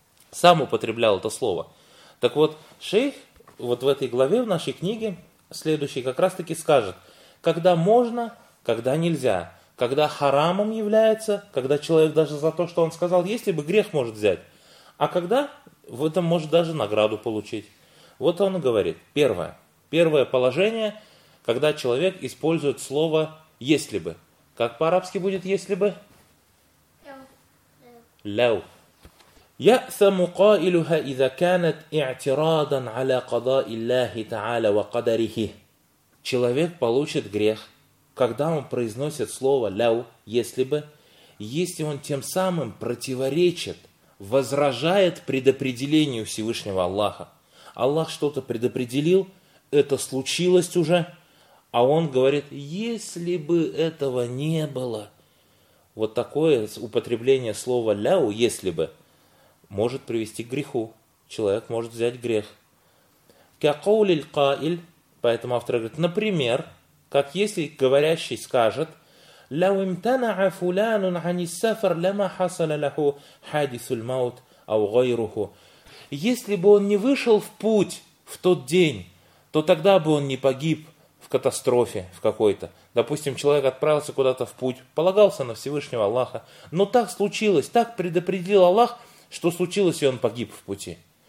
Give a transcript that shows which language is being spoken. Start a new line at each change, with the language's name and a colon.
Russian: Сам употреблял это слово. Так вот, шейх вот в этой главе, в нашей книге, следующий как раз-таки скажет, когда можно, когда нельзя, когда харамом является, когда человек даже за то, что он сказал, если бы грех может взять, а когда в этом может даже награду получить. Вот он и говорит, первое положение, когда человек использует слово «если бы». Как по-арабски будет «если бы»?
Arabic: Ляу. يأثم قائلها إذا كانت اعتراضا على قضاء الله تعالى وقدره.
Russian: Человек получит грех, когда он произносит слово ляу, если бы, если он тем самым противоречит, возражает предопределению Всевышнего Аллаха. Аллах что-то предопределил, это случилось уже, а он говорит, если бы этого не было. Вот такое употребление слова ляу, если бы, может привести к греху. Человек может взять грех.
Arabic: كَقَوْلِ الْقَائِلِ.
Russian: Поэтому автор говорит, например, как если говорящий скажет,
Arabic: لَوْ امْتَنَعَ فُلَانٌ عَنِ السَّفَرْ لَمَا حَصَلَ لَهُ حَدِثُ الْمَوْتِ أَوْ غَيْرُهُ.
Russian: Если бы он не вышел в путь в тот день, то тогда бы он не погиб в катастрофе в какой-то. Допустим, человек отправился куда-то в путь, полагался на Всевышнего Аллаха, но так случилось, так предопределил Аллах, что случилось, и он погиб в пути.